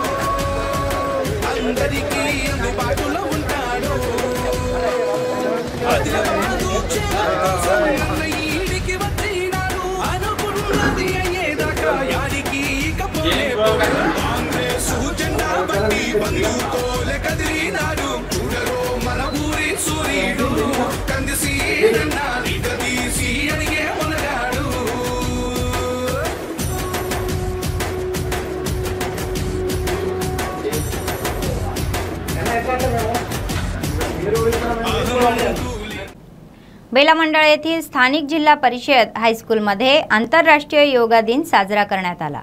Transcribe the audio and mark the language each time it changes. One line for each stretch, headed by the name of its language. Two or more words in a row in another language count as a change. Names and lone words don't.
Telugu: అందరికీ అందుబాటులో ఉంటాడు ఈడికి వచ్చినాడు అనుకున్నది అయ్యేదాకా యాడికి ఇకపోలే కాంగ్రెస్ జెండా బట్టి బంధుకోలే కదిలినాడు చూడరో మన ఊరి సూర్యుడు కందిసీనన్న తీసి అడిగే మనగాడు
Marathi: बेलामंडळ येथील स्थानिक जिल्हा परिषद हायस्कूलमध्ये आंतरराष्ट्रीय योगा दिन साजरा करण्यात आला।